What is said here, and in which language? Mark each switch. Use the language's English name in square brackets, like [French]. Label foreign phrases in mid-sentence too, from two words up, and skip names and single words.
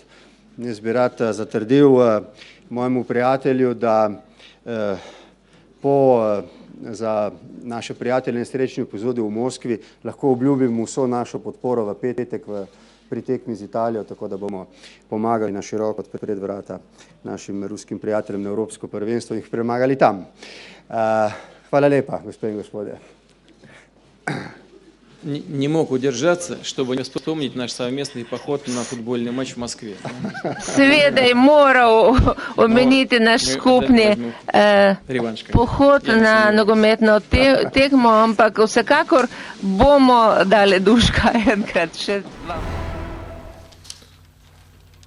[Slovenian] Jaz bi rad zatrdil mojemu prijatelju, da za naše prijatelje in srečni epizodi v Moskvi lahko obljubim vso našo podporo v petek pri tekmi z Italijo, tako da bomo pomagali na široko odpreti vrata našim ruskim prijateljem na Evropsko prvenstvo in jih premagali tam. Hvala lepa, gospe in gospodje. [Russian] Не мог удержаться, чтобы не вспомнить наш совместный поход на футбольный матч в Москве. [Slovenian] Seveda je moral omeniti naš skupni pohod na nogometno tekmo, ampak vsekakor bomo dali duška enkrat še.